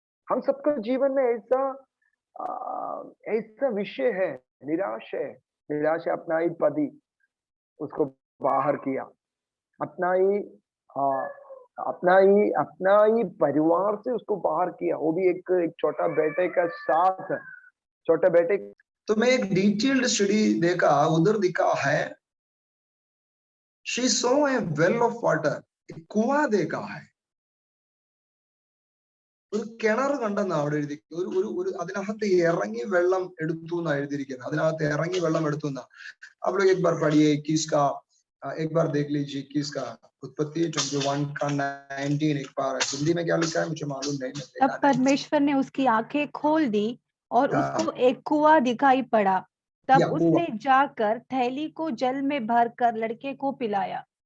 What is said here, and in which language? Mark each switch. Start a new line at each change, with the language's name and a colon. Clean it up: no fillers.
Hindi: हम सबका जीवन में ऐसा विषय है, निराश है। निराश है, अपना ही पति उसको बाहर किया, अपना ही अपना ही परिवार से उसको बाहर किया, वो भी एक छोटा बेटे का साथ, छोटे बेटे। तो मैं एक डिटेल्ड स्टडी देखा, उधर दिखा है
English: she saw a well of water,
Hindi: एक कुआं देखा है,
Malayalam: ഒരു കിണർ കണ്ടെന്നാ അവിടെ എഴുതി, ഒരു അതിനകത്ത് ഇറങ്ങി വെള്ളം എടുത്തു എന്നാ എഴുതിയിരിക്കുന്നത്, അതിനകത്ത് ഇറങ്ങി വെള്ളം എടുത്തു എന്നാ.
Hindi: आप लोग एक बार पढ़िए किसका, एक बार देख लीजिए किसका उत्पत्ति 21 का 19, एक बार हिंदी में क्या लिखा है मुझे मालूम नहीं। तब परमेश्वर ने उसकी आंखें खोल दी और हाँ। उसको एक कुआं दिखाई पड़ा, तब या उसने जाकर थैली को जल में भरकर लड़के को पिलाया।